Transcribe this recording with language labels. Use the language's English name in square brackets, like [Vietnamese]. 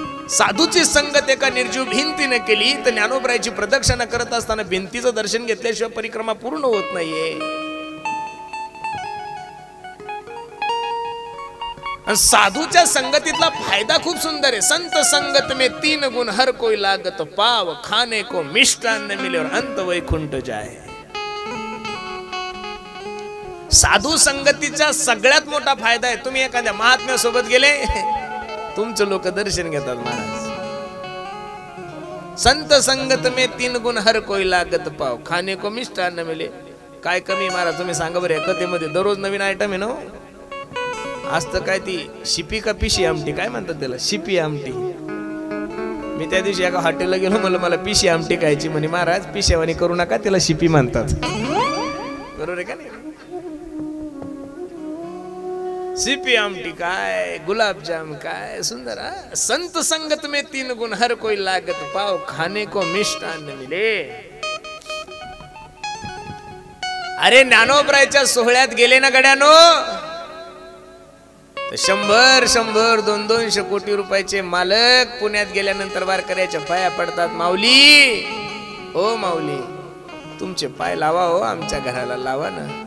[Marathi] साधूची संगत एका निर्जीव भिंतीने केली तर ज्ञानोबरायची प्रदक्षिणा करत असताना भिंतीचं दर्शन घेतल्याशिवाय परिक्रमा पूर्ण होत नाहीये. साधूच्या संगतीतला फायदा खूप सुंदर आहे. [Hindi] संत संगत में 3 गुण हर कोई लागत पाव, खाने को मिष्टान्न मिले और अंत वैकुंठ जाए. [Marathi] साधू संगतीचा सगळ्यात मोठा फायदा आहे. तुम्ही एखाद्या महात्म्या सोबत गेले, तुमचे लोक दर्शन घेतात महाराज. [Hindi] संत संगत में 3 गुण हर कोई लागत पाव, खाने को मिष्टान्न मिले. [Marathi] काय कमी महाराज तुम्ही सांगा बरं. कथेमध्ये दररोज नवीन आयटम आहे ना. आज तर काय ती शिपी का पिशी आमटी काय म्हणतात त्याला, शिपी आमटी. मी त्या दिवशी एका हॉटेलला गेलो, मला पिशी आमटी खायची. म्हणे महाराज पिशेवानी करू नका, त्याला शिपी म्हणतात. बरोबर आहे का नाही. शिपी आमटी काय, गुलाबजाम काय सुंदर. [Hindi] संत संगत में 3 गुण हर कोई लागत पाव, खाने को मिष्टान्न मिले. [Marathi] अरे ज्ञानोबरायच्या सोहळ्यात गेले ना गड्यानो, 100-100, 200 कोटी रुपयाचे मालक पुण्यात गेल्यानंतर वारकऱ्याच्या पाया पडतात. माऊली, ओ माऊली, तुमचे पाय लावा हो, आमच्या घराला लावा ना.